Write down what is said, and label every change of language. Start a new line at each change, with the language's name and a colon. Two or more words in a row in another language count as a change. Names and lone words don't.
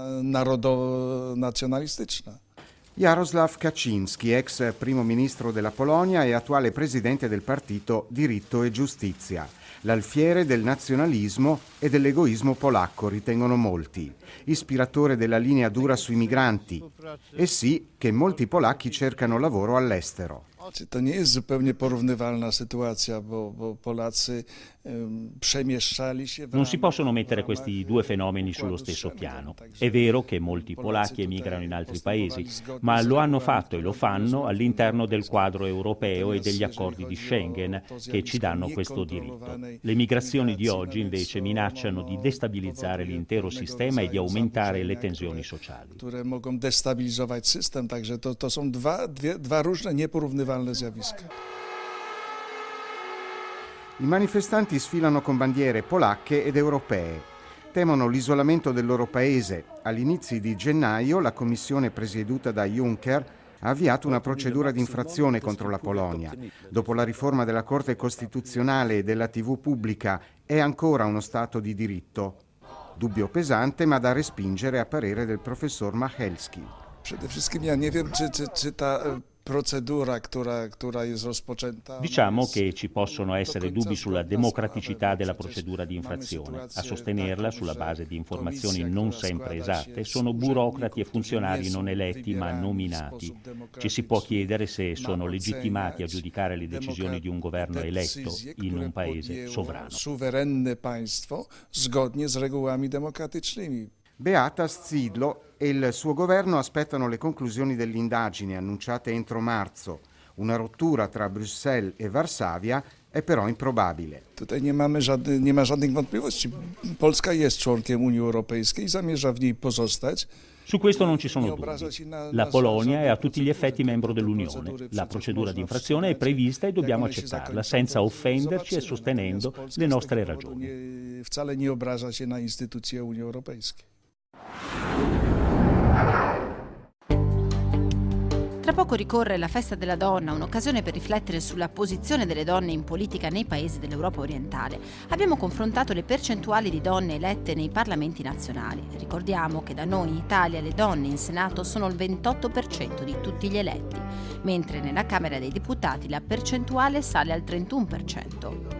Italian: Jarosław Kaczyński, ex primo ministro della Polonia e attuale presidente del partito Diritto e Giustizia. L'alfiere del nazionalismo e dell'egoismo polacco, ritengono molti. Ispiratore della linea dura sui migranti. E sì che molti polacchi cercano lavoro all'estero.
Polish: To nie jest zupełnie porównywalna sytuacja, bo Polacy przemieszczali się.
Italian: Non si possono mettere questi due fenomeni sullo stesso piano. È vero che molti polacchi emigrano in altri paesi, ma lo hanno fatto e lo fanno all'interno del quadro europeo e degli accordi di Schengen che ci danno questo diritto. Le migrazioni di oggi invece minacciano di destabilizzare l'intero sistema e di aumentare le tensioni sociali.
Polish: Które mogą destabilizować system, także to są dwa różne, nieporównywalne zjawiska.
Italian: I manifestanti sfilano con bandiere polacche ed europee. Temono l'isolamento del loro paese. All'inizio di gennaio la commissione presieduta da Juncker ha avviato una procedura di infrazione contro la Polonia. Dopo la riforma della Corte Costituzionale e della TV pubblica, è ancora uno Stato di diritto? Dubbio pesante, ma da respingere a parere del professor Machelski.
Polish: Przede wszystkim ja nie wiem, czy ta procedura, która jest rozpoczęta.
Italian: Diciamo che ci possono essere dubbi sulla democraticità della procedura di infrazione. A sostenerla sulla base di informazioni non sempre esatte sono burocrati e funzionari non eletti ma nominati. Ci si può chiedere se sono legittimati a giudicare le decisioni di un governo eletto in un paese sovrano.
Polish: Suwerenne państwo zgodnie z regułami demokratycznymi.
Italian: Beata Szydło e il suo governo aspettano le conclusioni dell'indagine annunciate entro marzo. Una rottura tra Bruxelles e Varsavia è però improbabile.
Polish: Tutaj nie ma żadnych wątpliwości. Polska jest członkiem Unii Europejskiej i zamierza w niej pozostać.
Italian: Su questo non ci sono dubbi. La Polonia è a tutti gli effetti membro dell'Unione. La procedura di infrazione è prevista e dobbiamo accettarla senza offenderci e sostenendo le nostre ragioni.
Polish: Wcale nie obraża się na instytucje Unii Europejskiej.
Italian: Tra poco ricorre la Festa della Donna, un'occasione per riflettere sulla posizione delle donne in politica nei paesi dell'Europa orientale. Abbiamo confrontato le percentuali di donne elette nei parlamenti nazionali. Ricordiamo che da noi in Italia le donne in Senato sono il 28% di tutti gli eletti, mentre nella Camera dei Deputati la percentuale sale al 31%.